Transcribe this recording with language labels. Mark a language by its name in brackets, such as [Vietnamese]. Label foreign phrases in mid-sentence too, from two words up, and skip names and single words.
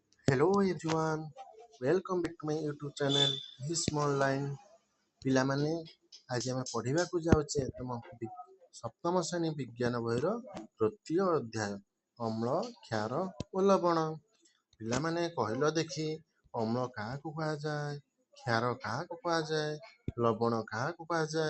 [English] Hello everyone, welcome back to my YouTube channel This Small Line। [Odia] ପିଲାମାନେ ଆଜି ଆମେ ପଢିବାକୁ ଯାଉଛେ ତମ ସପ୍ତମ ଶ୍ରେଣୀ ବିଜ୍ଞାନ ବହିର ତୃତୀୟ ଅଧ୍ୟାୟ ଅମ୍ଳ, କ୍ଷାର ଓ ଲବଣ। ପିଲାମାନେ କହିଲ ଦେଖି ଅମ୍ଳ କାହାକୁ କୁହାଯାଏ, କ୍ଷାର କାହାକୁ କୁହାଯାଏ, ଲବଣ କାହାକୁ କୁହାଯାଏ?